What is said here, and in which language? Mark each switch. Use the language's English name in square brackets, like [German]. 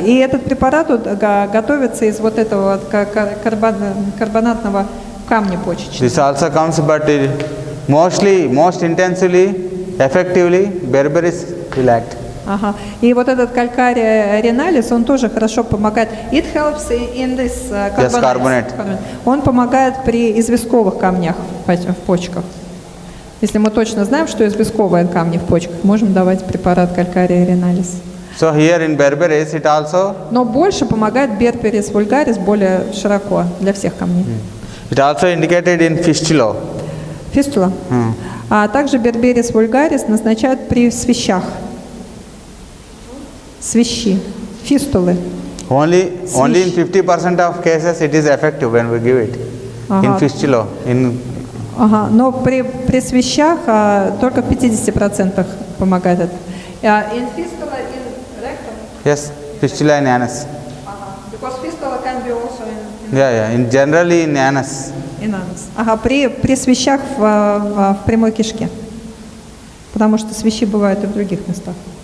[Russian] И этот препарат готовится из вот этого карбонатного камня почечного. [English] This also comes, but most intensively, effectively, berberis will act. [Russian] И вот этот calcarea renalis, он тоже хорошо помогает. [English] It helps in this carbonate. [Russian] Он помогает при известковых камнях в почках. Если мы точно знаем, что известковые камни в почках, можем давать препарат calcarea renalis. [English] So here in berberis it also. [Russian] Но больше помогает berberis vulgaris более широко для всех камней. [English] It also indicated in fistula. [Russian] Фистула. А также берберис вульгарис назначают при свищах. Свищи, фистулы. [English] Only in 50% of cases it is effective when we give it. In fistula, [Russian] Ага, но при свищах только в 50% помогает это. [English] In fistula, in rectum? Yes, fistula in anus. Because fistula can be also in Yeah, in generally in anus. in anus. [Russian] Ага, при свищах в прямой кишке. Потому что свищи бывают и в других местах.